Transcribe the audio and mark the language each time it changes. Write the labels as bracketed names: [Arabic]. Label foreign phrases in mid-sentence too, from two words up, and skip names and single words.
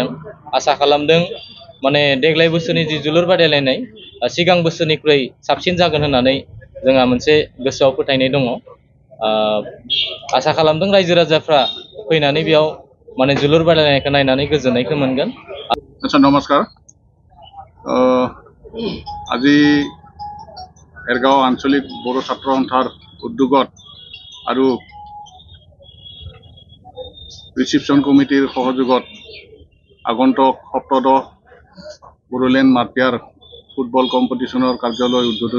[Bodo] आसा खालामदों माने देग्लाय बोसोरनि जि जोलुर बादायलायनाय सिगां बोसोरनिख्रुइ साबसिन जागोन होननानै जोंहा मोनसे गोसोआव फोथायनाय दङ। आसा खालामदों रायजो राजाफ्रा फैनानै बेयाव माने जोलुर बादायलायनायखौ नायनानै गोजोननायखौ मोनगोन। [Assamese] আচ্ছা, নমস্কাৰ। আজি भेरगाव আঞ্চলিক বড়ো ছাত্ৰ সন্থাৰ উদ্যোগত আৰু ৰিচিপশ্যন কমিটিৰ সহযোগত আগন্তুক সপ্তদশ বড়োলেণ্ড মাৰ্টিয়াৰ ফুটবল কম্পিটিশ্যনৰ কাৰ্যালয়